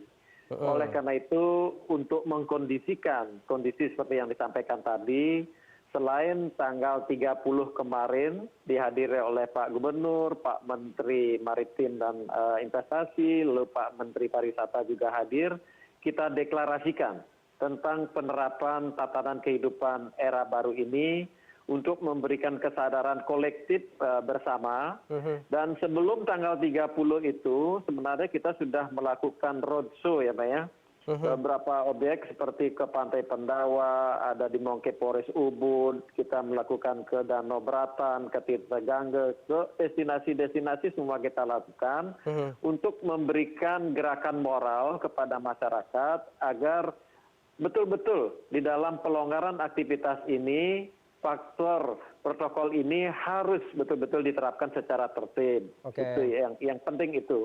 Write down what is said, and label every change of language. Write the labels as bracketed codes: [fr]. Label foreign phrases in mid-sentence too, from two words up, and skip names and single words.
[id] Oleh karena itu, untuk mengkondisikan kondisi seperti yang disampaikan tadi, selain tanggal 30 kemarin dihadiri oleh Pak Gubernur, Pak Menteri Maritim dan Investasi, lalu Pak Menteri Pariwisata juga hadir, kita deklarasikan tentang penerapan tatanan kehidupan era baru ini untuk memberikan kesadaran kolektif bersama. Dan sebelum tanggal 30 itu sebenarnya kita sudah melakukan roadshow ya Pak ya. Beberapa objek seperti ke Pantai Pendawa, ada di Mongke Polres Ubud, kita melakukan ke Danau Bratan, ke Tirta Gangge, ke destinasi-destinasi semua kita lakukan untuk memberikan gerakan moral kepada masyarakat agar betul-betul di dalam pelonggaran aktivitas ini faktor protokol ini harus betul-betul diterapkan secara tertib. Itu yang penting itu.